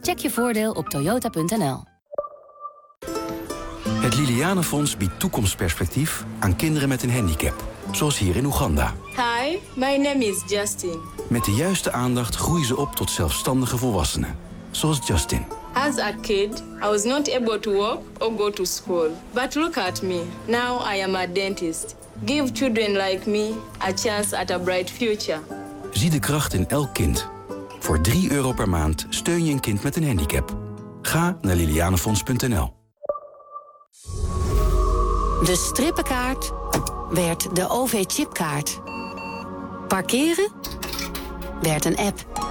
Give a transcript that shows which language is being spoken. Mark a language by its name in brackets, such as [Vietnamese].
[Dutch] Check je voordeel op toyota.nl. Het Liliane Fonds biedt toekomstperspectief aan kinderen met een handicap. Zoals hier in Oeganda. [English] Hi, my name is Justin. [Dutch] Met de juiste aandacht groeien ze op tot zelfstandige volwassenen. Zoals Justin. [English] As a kid, I was not able to walk or go to school. But look at me. Now I am a dentist. Give children like me a chance at a bright future. [Dutch] Zie de kracht in elk kind. Voor €3 per maand steun je een kind met een handicap. Ga naar lilianefonds.nl. De strippenkaart werd de OV-chipkaart. Parkeren werd een app.